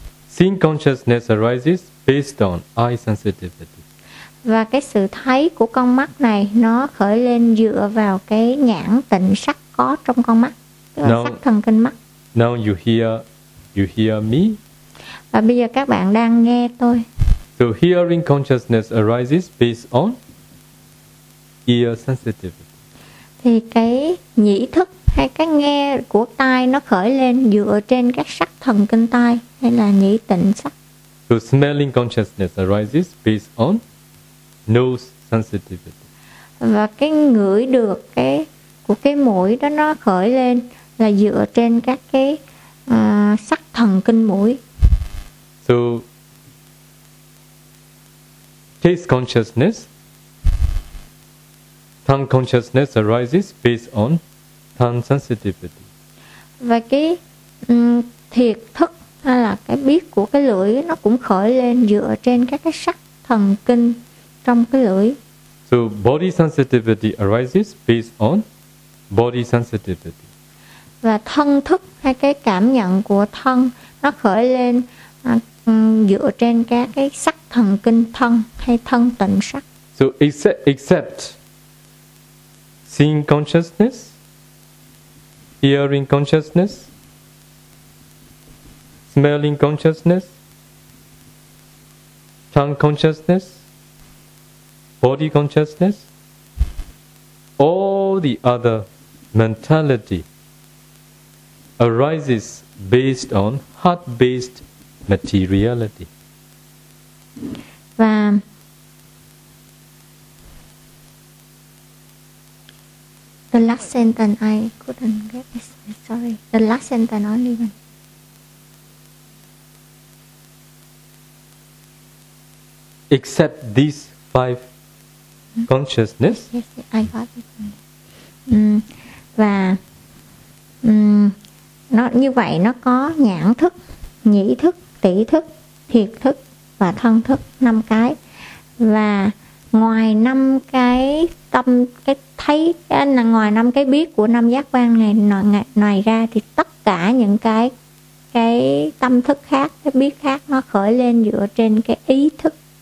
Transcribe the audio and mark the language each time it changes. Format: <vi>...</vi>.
<en>Seeing consciousness arises based on eye sensitivity.</en> <vi>Và cái sự thấy của con mắt này nó khởi lên dựa vào cái nhãn tịnh sắc có trong con mắt, tức là sắc thần kinh mắt.</vi> <en>Now you hear me.</en> <vi>Và bây giờ các bạn đang nghe tôi.</vi> <en>So hearing consciousness arises based on ear sensitivity.</en> <vi>Thì cái nhĩ thức hay cái nghe của tai nó khởi lên dựa trên các sắc thần kinh tai hay là nhĩ tịnh sắc.</vi> <en>So smelling consciousness arises based on nose sensitivity.</en> <vi>Và cái ngửi được cái của cái mũi đó nó khởi lên là dựa trên các cái sắc thần kinh mũi.</vi> <en>So taste consciousness, tongue consciousness arises based on tongue sensitivity.</en> <vi>Và cái thiệt thức hay là cái biết của cái lưỡi nó cũng khởi lên dựa trên các cái sắc thần kinh trong cái lưỡi.</vi> <en>So body sensitivity arises based on body sensitivity.</en> <vi>Và thân thức hay cái cảm nhận của thân nó khởi lên dựa trên các cái sắc thần kinh thân hay thân tịnh sắc.</vi> <en>So except seeing consciousness, hearing consciousness, smelling consciousness, tongue consciousness, body consciousness, all the other mentality arises based on heart-based materiality. The last sentence I couldn't get this. Sorry. The last sentence only one. Except these five consciousness. Yes, I got it.</en> <vi>Và nó như vậy, nó có nhãn thức, nhĩ thức, tỷ thức, thiệt thức và thân thức, năm cái. Và ngoài năm cái tâm, cái thấy, ngoài năm cái biết của năm giác quan này ra, thì tất cả những cái tâm thức khác, cái biết khác nó khởi lên dựa trên cái ý thức.</vi>